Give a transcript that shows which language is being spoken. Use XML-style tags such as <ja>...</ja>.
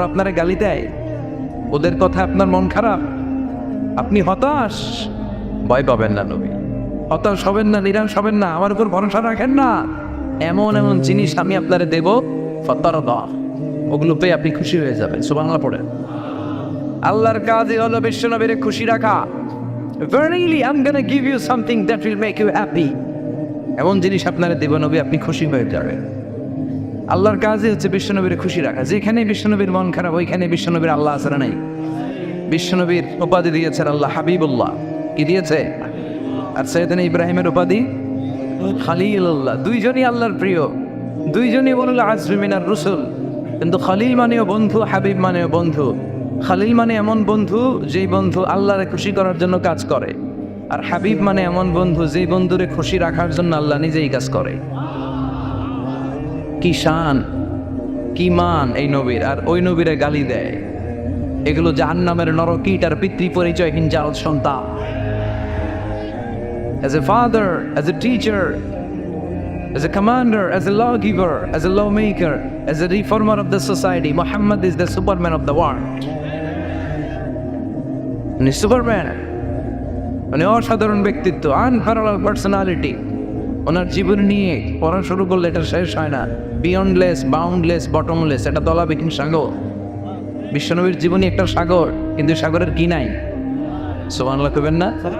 <bn>ওরা আপনারা গালি দেয়, ওদের কথা আপনার মন খারাপ, আপনি হতাশ, ভয় পাবেন না নবী, হতাশ হবেন না, নিরাশ হবেন না, আমার উপর ভরসা রাখেন না। এমন এমন জিনিস আমি আপনারে দেব, ফাতারদা, ওগুলো পেয়ে আপনি খুশি হয়ে যাবেন। সুবহানাল্লাহ পড়েন। আল্লাহর কাজই হলো বিশ্বনবীরে খুশি রাখা।</bn> <en>Verily I'm gonna give you something that will make you happy,</en> <bn>এমন জিনিস আপনারে দেব নবী, আপনি খুশি হয়ে যাবেন। আল্লাহর কাজই হচ্ছে বিশ্বনবীর খুশি রাখা। যেখানে বিশ্বনবীর মন খারাপ, ওইখানে বিশ্বনবীর আল্লাহ আছে না নাই? বিশ্বনবীর উপাধি দিয়েছেন আল্লাহ হাবিবুল্লাহ। কি দিয়েছে? আর সাইয়েদনা ইব্রাহিমের উপাধি খালিলুল্লাহ। দুইজনই আল্লাহর প্রিয়, দুইজনই বলল আজমি মিনার রুসুল। কিন্তু খালিল মানেও বন্ধু, হাবিব মানেও বন্ধু। খালিল মানে এমন বন্ধু যেই বন্ধু আল্লাহরে খুশি করার জন্য কাজ করে, আর হাবিব মানে এমন বন্ধু যেই বন্ধুরে খুশি রাখার জন্য আল্লাহ নিজেই কাজ করে। কি শান, কি মান এই নবীর, আর ওই নবীরে গালি দেয়। এগুলো জাহান্নামের নরকীট আর পিতৃ পরিচয়হীন জারদ সন্তান।</bn> <en>As a father, as a teacher, as a commander, as a lawgiver, as a lawmaker, as a reformer of the society, Muhammad is the superman of the world.</en> <bn>উনি সুপারম্যান, মানে অসাধারণ ব্যক্তিত্ব,</bn> <en>Unparalleled personality.</en> <bn>ওনার জীবন নিয়ে পড়া শুরু করলে এটা শেষ হয় না।</bn> <en>beyondless, boundless, bottomless,</en> <bn>এটা তলাবিহীন সাগর। বিশ্বনবীর জীবনী একটা সাগর, কিন্তু সাগরের কি নাই? সুবহানাল্লাহ কইবেন না?</bn>